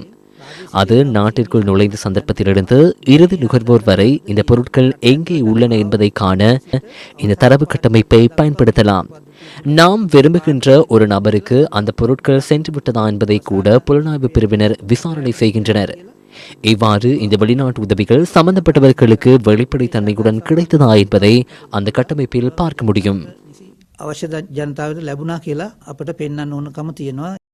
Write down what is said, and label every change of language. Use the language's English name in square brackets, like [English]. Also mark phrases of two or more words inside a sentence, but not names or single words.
[Tamil] அது நாட்டிற்குள் நுழைந்த சந்தர்ப்பத்திலிருந்து இறுதி நுகர்வோர் வரை இந்த பொருட்கள் எங்கே உள்ளன என்பதை காண இந்த தரவு கட்டமைப்பை பயன்படுத்தலாம். நாம் விரும்புகின்ற ஒரு நபருக்கு அந்த பொருட்கள் சென்றுவிட்டதா என்பதை கூட புலனாய்வு பிரிவினர் விசாரணை செய்கின்றனர். இவ்வாறு இந்த வெளிநாட்டு உதவிகள் சம்பந்தப்பட்டவர்களுக்கு வெளிப்படைத்தன்மையுடன் கிடைத்ததா என்பதை அந்த கட்டமைப்பில் பார்க்க முடியும். [Sinhala] අවශ්‍ය ජනතාවට ලැබුණා කියලා අපට පෙන්වන්න ඕනකම තියෙනවා.